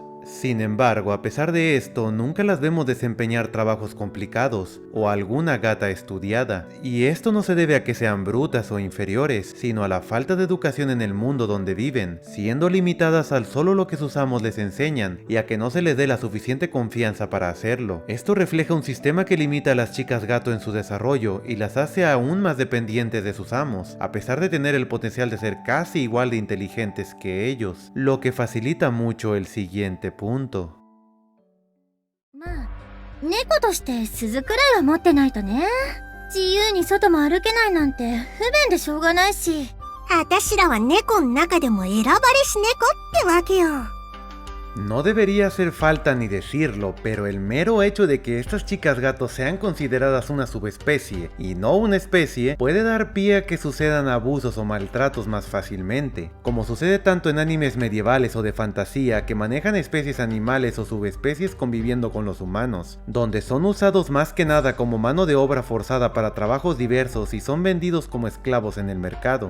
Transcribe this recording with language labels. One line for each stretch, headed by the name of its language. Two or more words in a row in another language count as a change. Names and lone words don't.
Spanish: Sin embargo, a pesar de esto, nunca las vemos desempeñar trabajos complicados o alguna gata estudiada, y esto no se debe a que sean brutas o inferiores, sino a la falta de educación en el mundo donde viven, siendo limitadas al solo lo que sus amos les enseñan, y a que no se les dé la suficiente confianza para hacerlo. Esto refleja un sistema que limita a las chicas gato en su desarrollo y las hace aún más dependientes de sus amos, a pesar de tener el potencial de ser casi igual de inteligentes que ellos, lo que facilita mucho el siguiente punto.
Japanese: まあ猫として鈴くらいは持ってないとね。自由に外も歩けないなんて不便でしょうがないし。あたしらは猫の中でも選ばれし猫ってわけよ。
Spanish: No debería hacer falta ni decirlo, pero el mero hecho de que estas chicas gatos sean consideradas una subespecie y no una especie puede dar pie a que sucedan abusos o maltratos más fácilmente, como sucede tanto en animes medievales o de fantasía que manejan especies animales o subespecies conviviendo con los humanos, donde son usados más que nada como mano de obra forzada para trabajos diversos y son vendidos como esclavos en el mercado.